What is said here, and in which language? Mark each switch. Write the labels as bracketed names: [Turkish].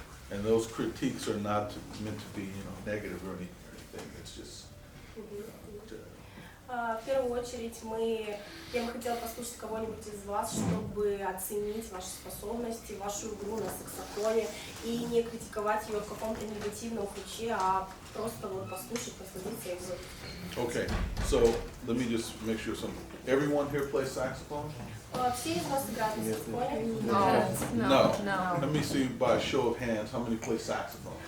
[English] And those critiques are not meant to be, negative or anything. It's just. [Russian] В первую очередь я бы хотела послушать кого-нибудь из вас, чтобы оценить ваши способности, вашу игру на саксофоне и не критиковать ее в каком-то негативном ключе, а просто послушать, насладиться игрой. [English] Okay, so let me just make sure something. Everyone here plays saxophone? [Russian] Все из вас играют на саксофоне? [English] No. Let me see by a show of hands how many play saxophone.